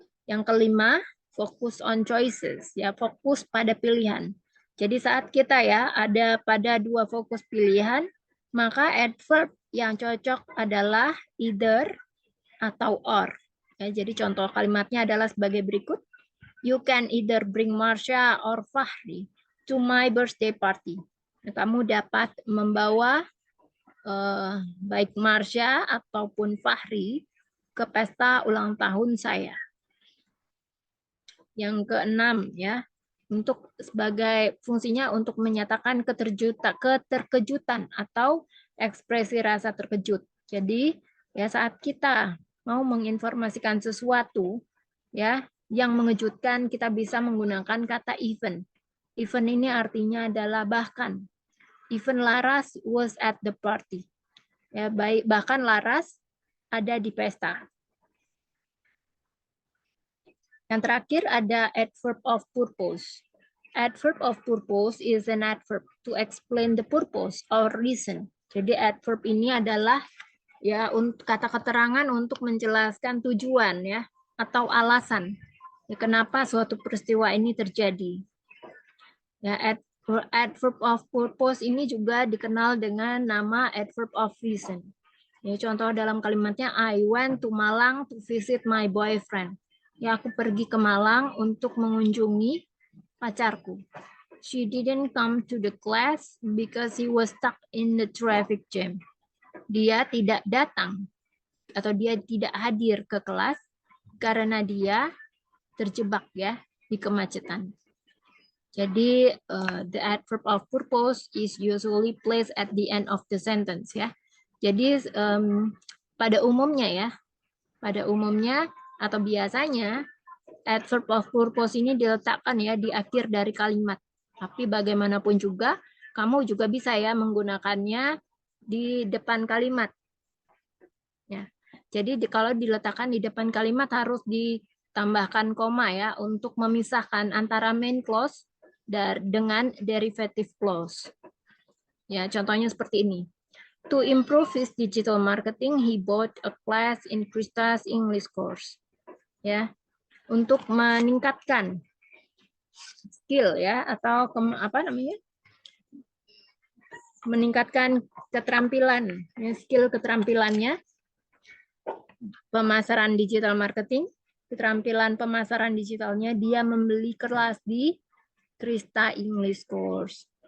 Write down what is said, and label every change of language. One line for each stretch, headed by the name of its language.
Indonesian: Yang kelima,
English: focus on choices,
Indonesian: ya fokus pada pilihan. Jadi saat kita ya ada pada dua fokus pilihan, maka adverb yang cocok adalah either atau or. Ya, jadi contoh kalimatnya adalah sebagai berikut.
English: You can either bring Marsha or Fahri to my birthday party.
Indonesian: Kamu dapat membawa baik Marsha ataupun Fahri ke pesta ulang tahun saya. Yang keenam ya, untuk sebagai fungsinya untuk menyatakan keterkejutan atau ekspresi rasa terkejut. Jadi ya saat kita mau menginformasikan sesuatu ya yang mengejutkan, kita bisa menggunakan kata even. Even ini artinya adalah bahkan.
English: Even Laras was at the party.
Indonesian: Ya, bahkan Laras ada di pesta. Yang terakhir ada
English: adverb of purpose. Adverb of purpose is an adverb to explain the purpose or reason.
Indonesian: Jadi adverb ini adalah ya untuk kata keterangan untuk menjelaskan tujuan ya atau alasan ya, kenapa suatu peristiwa ini terjadi. Ya, adverb of purpose ini juga dikenal dengan nama adverb of reason. Ya, contoh dalam kalimatnya
English: I went to Malang to visit my boyfriend.
Indonesian: Ya, aku pergi ke Malang untuk mengunjungi pacarku.
English: She didn't come to the class because he was stuck in the traffic jam.
Indonesian: Dia tidak datang atau dia tidak hadir ke kelas karena dia terjebak ya di kemacetan. Jadi
English: the adverb of purpose is usually placed at the end of the sentence ya.
Indonesian: Jadi pada umumnya atau biasanya adverb of purpose ini diletakkan ya di akhir dari kalimat. Tapi bagaimanapun juga kamu juga bisa ya menggunakannya di depan kalimat. Ya. Jadi kalau diletakkan di depan kalimat harus ditambahkan koma ya untuk memisahkan antara main clause dengan derivative clause. Ya, contohnya seperti ini.
English: To improve his digital marketing, he bought a class in Krista's English course.
Indonesian: Ya, untuk meningkatkan skill ya atau meningkatkan keterampilan, ya, skill keterampilannya, pemasaran digital marketing, keterampilan pemasaran digitalnya, dia membeli kelas di Krista English Course.